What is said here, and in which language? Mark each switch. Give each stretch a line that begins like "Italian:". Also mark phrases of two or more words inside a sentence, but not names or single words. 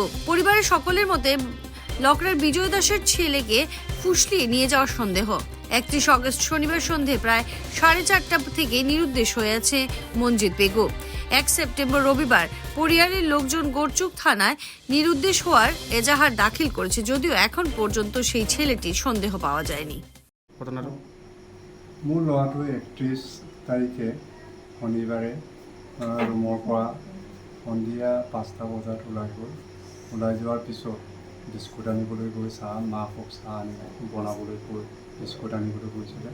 Bangla: পরিবারের সকলের মতে লকড়ার বিজয় দাসের ছেলেকে ফুসলিয়ে নিয়ে যাওয়ার সন্দেহ। 31 আগস্ট শনিবার সন্ধে প্রায় 4:30 থেকে নিরুদ্দেশ হয়ে আছে মনোজিৎ পেগু। 1 সেপ্টেম্বর রবিবার পরিবারের লোকজন গোরচুক থানায় নিরুদ্দেশ হওয়ার এজাহার দাখিল করেছে, যদিও এখন পর্যন্ত সেই ছেলেটির সন্দেহ পাওয়া যায়নি।
Assamese: মোৰ ল'ৰাটো 31 তাৰিখে শনিবাৰে ৰুমৰ পৰা সন্ধিয়া 5টা বজাত ওলাই যোৱাৰ পিছত বিস্কুট আনিবলৈ গৈ মাকক চাহ বনাবলৈ গৈ বিস্কুট আনিবলৈ গৈছিলে।